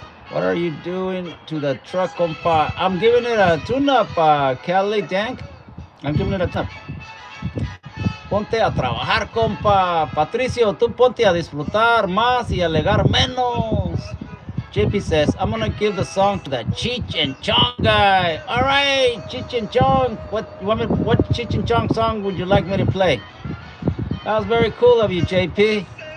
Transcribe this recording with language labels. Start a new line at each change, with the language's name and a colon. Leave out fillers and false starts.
English: What are you doing to the truck, compa? I'm giving it a tune-up, Kelly Dank. I'm giving it a tune-up.
Spanish: Ponte a trabajar, compa. Patricio, tú ponte a disfrutar más y alegar menos.
English: JP says, I'm gonna give the song to the Cheech and Chong guy. All right, Cheech and Chong. What Cheech and Chong song would you like me to play? That was very cool of you, JP.